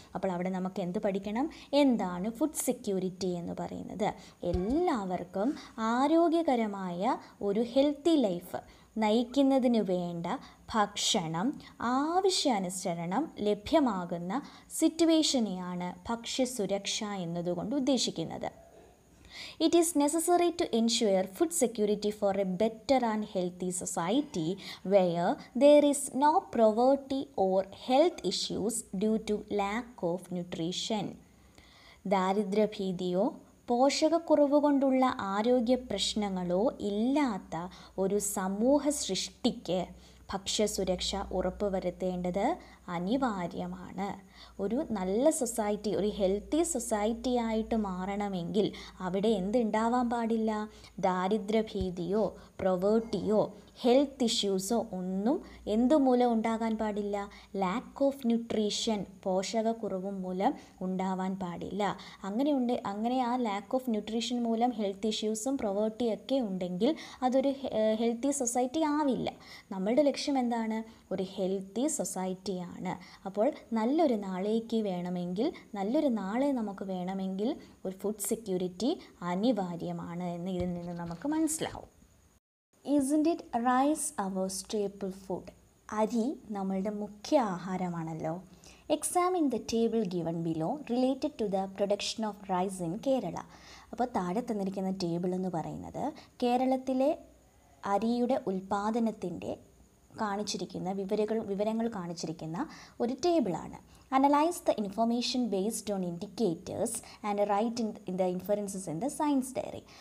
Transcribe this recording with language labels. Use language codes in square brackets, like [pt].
[ml] അപ്പോൾ അവിടെ നമുക്ക് എന്ത് പഠിക്കണം? എന്താണ് ഫുഡ് സെക്യൂരിറ്റി എന്ന് പറയുന്നത്? എല്ലാവർക്കും ആരോഗ്യകരമായ ഒരു ഹെൽത്തി ലൈഫ് നയിക്കുന്നതിന് വേണ്ട ഭക്ഷണം ആവശ്യാനുസരണം ലഭ്യമാകുന്ന സിറ്റുവേഷനെയാണ് ഭക്ഷ്യസുരക്ഷ എന്നതുകൊണ്ട് ഉദ്ദേശിക്കുന്നത്. [en] It is necessary to ensure food security for a better and healthy society where there is no poverty or health issues due to lack of nutrition. [ml] ദാരിദ്ര്യഭീതിയോ പോഷകക്കുറവ് കൊണ്ടുള്ള ആരോഗ്യ പ്രശ്നങ്ങളോ ഇല്ലാത്ത ഒരു സമൂഹ സൃഷ്ടിക്ക് ഭക്ഷ്യസുരക്ഷ ഉറപ്പുവരുത്തേണ്ടത് അനിവാര്യമാണ്. ഒരു നല്ല സൊസൈറ്റി, ഒരു ഹെൽത്തി സൊസൈറ്റി ആയിട്ട് മാറണമെങ്കിൽ അവിടെ എന്തുണ്ടാവാൻ പാടില്ല? ദാരിദ്ര്യഭീതിയോ പ്രൊവേർട്ടിയോ ഹെൽത്ത് ഇഷ്യൂസോ ഒന്നും എന്തുമൂലം ഉണ്ടാകാൻ പാടില്ല? ലാക്ക് ഓഫ് ന്യൂട്രീഷൻ, പോഷകക്കുറവും മൂലം ഉണ്ടാവാൻ പാടില്ല. അങ്ങനെ ആ ലാക്ക് ഓഫ് ന്യൂട്രീഷൻ മൂലം ഹെൽത്ത് ഇഷ്യൂസും പ്രൊവേർട്ടിയൊക്കെ ഉണ്ടെങ്കിൽ അതൊരു ഹെൽത്തി സൊസൈറ്റി ആവില്ല. നമ്മളുടെ ലക്ഷ്യം എന്താണ്? ഒരു ഹെൽത്തി സൊസൈറ്റിയാണ്. അപ്പോൾ നല്ലൊരു നാളേക്ക് വേണമെങ്കിൽ, നല്ലൊരു നാളെ നമുക്ക് വേണമെങ്കിൽ ഒരു ഫുഡ് സെക്യൂരിറ്റി അനിവാര്യമാണ് എന്ന് ഇതിൽ നിന്ന് നമുക്ക് മനസ്സിലാവും. [en] Isn't it rice our staple food? [ml] അരി നമ്മളുടെ മുഖ്യ ആഹാരമാണല്ലോ. [en] Examine the table given below related to the production of rice in Kerala. [ml] അപ്പോൾ താഴെ തന്നിരിക്കുന്ന ടേബിൾ എന്ന് പറയുന്നത് കേരളത്തിലെ അരിയുടെ ഉൽപ്പാദനത്തിൻ്റെ കാണിച്ചിരിക്കുന്ന വിവരങ്ങൾ കാണിച്ചിരിക്കുന്ന ഒരു ടേബിളാണ്. [en] Analyse the information based on indicators and write in the inferences in the science diary.